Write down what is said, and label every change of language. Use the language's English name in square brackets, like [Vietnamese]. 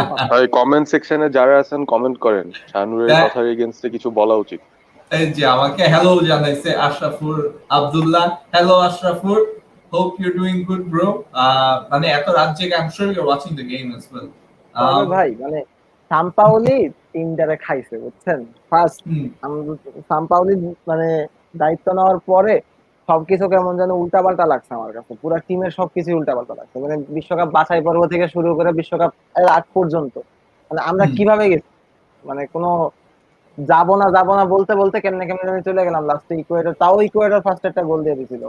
[Bangla] ভাই কমেন্ট সেকশনে যারা আছেন কমেন্ট করেন, শানুরের কথার এগেইনস্টে কিছু বলা উচিত। এই যে আমাকে হ্যালো জানাইছে Ashrafur Abdullah. [English] Hello Ashrafur, hope you're doing good bro. [Bangla] মানে এত রাত জেগে [English] I'm sure you're watching the game as well. [Bangla] ভাই মানে সাম্পাওলি টিমটারে খাইছে বুঝছেন। ফার্স্ট সাম্পাওলি মানে দায়িত্ব নেওয়ার পরে সবকিছু কেমন যেন উল্টাপাল্টা লাগছে আমার কাছে, পুরো টিমের সবকিছু উল্টাপাল্টা লাগছে, মানে বিশ্বকাপ বাছাই পর্ব থেকে শুরু করে বিশ্বকাপ আগ পর্যন্ত মানে আমরা কিভাবে গেছি, মানে কোনো যাবো না বলতে বলতে কেমনে কেমনে চলে গেলাম লাস্টে ইকুয়েটর, তাও ইকুয়েটর ফার্স্ট একটা গোল দিয়ে দিছিল।